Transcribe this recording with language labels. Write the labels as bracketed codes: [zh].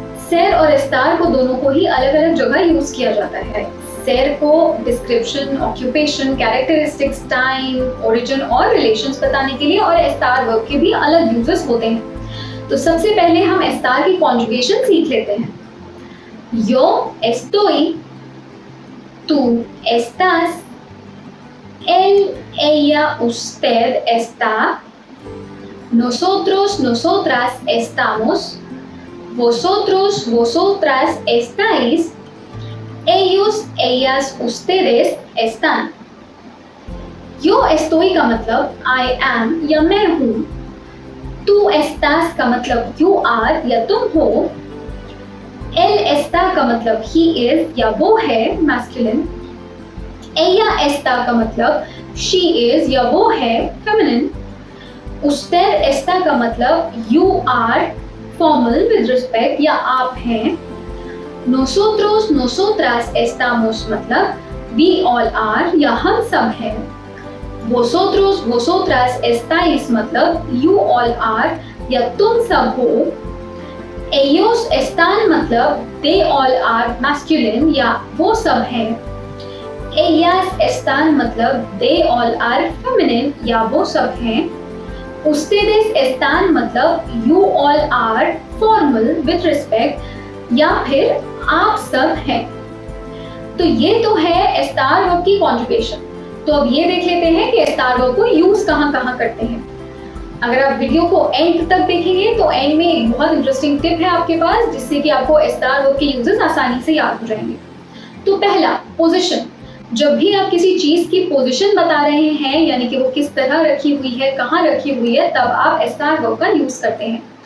[hi] सेर और एस्टार को दोनों को ही अलग अलग जगह यूज किया जाता है। सेर को description, occupation, characteristics, time, origin और रिलेशंस बताने के लिए, और एस्टार वर्ब के भी अलग यूजेस होते हैं। तो सबसे पहले हम एस्टार की कॉन्जुगेशन सीख लेते हैं। [es] यो एस्टोई, tú estás, él, ella, usted está, nosotros, nosotras estamos, vosotros, vosotras estáis, ellos, ellas, ustedes están। yo estoy [hi] का मतलब [en] I am [hi] या मैं हूँ। [es] tú estás [hi] का मतलब [en] you are [hi] या तुम हो। [es] él está [hi] का मतलब [en] he is [hi] या वो है [en] masculine। [es] ella está [hi] का मतलब [en] she is [hi] या वो है [en] feminine। [es] usted está [hi] का मतलब [en] you are formal with respect [hi] या आप हैं। [es] nosotros, nosotras estamos [hi] मतलब [en] we all are [hi] या हम सब हैं। [es] vosotros, vosotras estáis [hi] मतलब [en] you all are [hi] या तुम सब हो। [es] ellos están [hi] मतलब [en] they all are masculine [hi] या वो सब हैं। [es] ellas están [hi] मतलब [en] they all are feminine [hi] या वो सब हैं। [es] ustedes están [hi] मतलब [en] you all are formal with respect [hi] या फिर आप सब हैं। तो ये तो है एस्टार वर्ब की कॉन्जुगेशन। तो अब ये देख लेते हैं कि एस्टार वर्ब को यूज कहाँ कहाँ करते हैं। अगर आप वीडियो को एंड तक देखेंगे तो एंड में एक बहुत इंटरेस्टिंग टिप है आपके पास, जिससे कि आपको एस्टार वर्ब के यूजेस आसानी से याद हो जाएंगे। तो पहला, पोजीशन। जब भी आप किसी चीज की पोजीशन बता रहे हैं, यानी कि वो किस तरह रखी हुई है, कहाँ रखी हुई है, तब आप एस्टार वर्ब का यूज करते हैं।